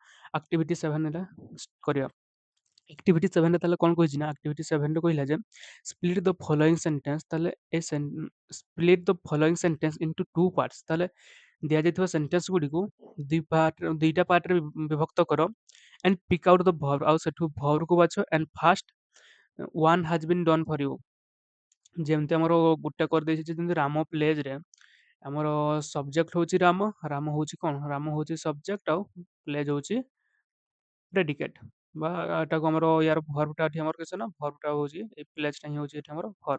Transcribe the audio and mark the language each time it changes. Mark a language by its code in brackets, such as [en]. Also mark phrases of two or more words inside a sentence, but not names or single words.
[or] ଆକ୍ଟିଭିଟି 7 ରେ କରିବା। ଆକ୍ଟିଭିଟି 7 ରେ ତାହେଲେ କଣ କହିଛି ନା ଆକ୍ଟିଭିଟି 7 ରେ କହିଲା ଯେ [en] split the following sentence. ତାହେଲେ a split the following sentence into two parts. [or] ତାହେଲେ ଦିଆଯାଇଥିବା ସେଣ୍ଟେନ୍ସ ଗୁଡିକୁ ଦୁଇଟା ପାର୍ଟରେ ବିଭକ୍ତ କର [en] and pick out the verb। [or] ଆଉ ସେଠୁ verb କୁ ବାଛ [en] and first one has been done for you। [or] ଯେମିତି ଆମର ଗୋଟେ କରିଦେଇଛି ଯେମିତି ରାମ ପ୍ଲେଜ ରେ ଆମର ସବଜେକ୍ଟ ହଉଛି ରାମ, ରାମ ହଉଛି କଣ ରାମ ହଉଛି ସବଜେକ୍ଟ ଆଉ ପ୍ଲେଜ ହଉଛି ପ୍ରେଡିକେଟ ବା ଏଟାକୁ ଆମର ୟାର verb ଟା ଏଠି ଆମର କିଛି ନା verb ଟା ହଉଛି ଏଇ ପ୍ଲେଜ ଟା ହିଁ ହଉଛି ଏଠି ଆମର verb।